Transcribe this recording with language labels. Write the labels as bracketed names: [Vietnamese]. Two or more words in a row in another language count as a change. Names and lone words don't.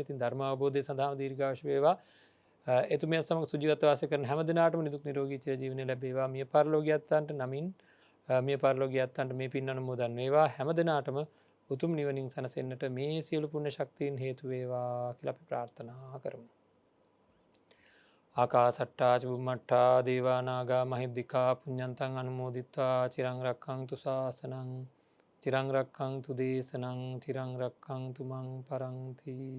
[Sinhala] ඉතින් ධර්ම අවබෝධය සඳහා දීර්ඝායුෂ වේවා. එතුමියත් සමග සුජීවත්ව වාසය කරන හැම දිනාටම නිදුක් නිරෝගී චිරජීවනය ලැබේවා. මිය පරලෝකියත්තන්ට නමින් මිය පරලෝකියත්තන්ට මේ පින් අනුමෝදන් වේවා. හැම දිනාටම උතුම් නිවනින් සැනසෙන්නට මේ සියලු පුණ්‍ය ශක්තියින් හේතු වේවා කියලා අපි ප්‍රාර්ථනා කරමු. [Pali] ආකාසට්ටා චුම්මට්ටා දේවා නාග මහිද්దికා පුඤ්ඤන්තං අනුමෝදිත්වා චිරං රක්ඛන්තු ශාසනං චිරං රක්ඛන්තු දේශනං චිරං රක්ඛන්තු මං පරන්ති.